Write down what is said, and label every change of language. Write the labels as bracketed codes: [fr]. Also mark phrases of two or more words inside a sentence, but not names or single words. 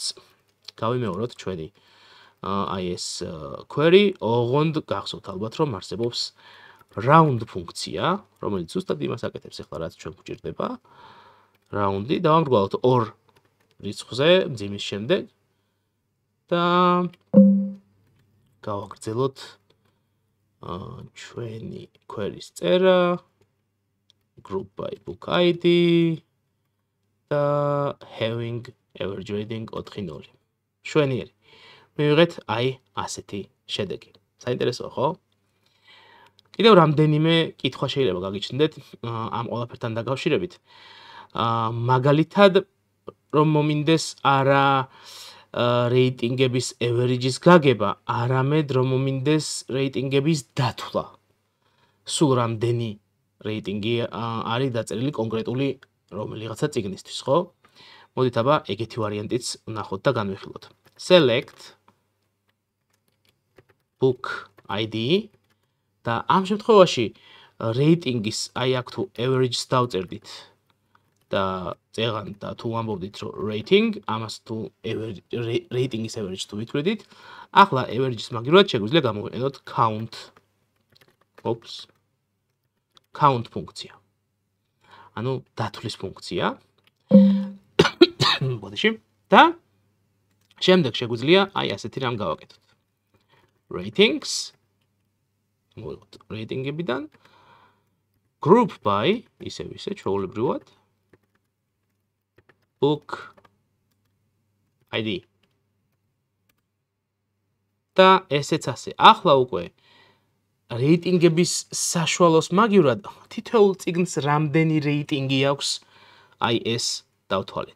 [ka] გავიმეოროთ ჩვენი აი ეს query, ოღონდ გახსოვთ ალბათ რომ არსებობს round ფუნქცია, რომელიც ზუსტად იმას აკეთებს ახლა რაც ჩვენ გვჭირდება. round-ი დავამრგვალოთ 2 რიცხვზე მძიმის შემდეგ და გავაგრძელოთ ჩვენი query-ს წერა, [en] group by book ID და having average rating 4-0. [ka] შვენიერი. მივიღეთ აი ასეთი შედეგი. საინტერესოა, ხო? კიდევ რამდენიმე კითხვა შეიძლება გაგიჩნდეთ ამ ყველაფერთან დაკავშირებით. მაგალითად, რომ მომინდეს არა რეიტინგების average-ის გაგება, არამედ რომ მომინდეს რეიტინგების დათვლა. სულ რამდენი რეიტინგი არის დაწერილი კონკრეტული რომელიღაცა წიგნისთვის, ხო? მოდით აბა ეგეთი ვარიანტიც ვნახოთ და განვიხილოთ. [en] Select book ID [ka] და ამ შემთხვევაში რეიტინგის აი აქ თუ average-ს დავწერდით და წეღან და თუ ამბობდით რომ rating, ამას თუ rating-ის average თუ ვითვლიდით, ახლა average-ის მაგივრად შეგვიძლია გამოვიყენოთ count ფუნქცია. ანუ დათვლის ფუნქცია. ბოდიში და შემდეგ შეგვიძლია აი ასეთი რამ გავაკეთოთ. Ratings მოვიღოთ რეიტინგებიდან [en] group by [ka] ისევ ჩვეულებრივად [en] book ID [ka] და ესეც ასე. ახლა უკვე რეიტინგების საშუალოს მაგივრად თითოეულ წიგნს რამდენი რეიტინგი აქვს, აი ეს დავთვალეთ.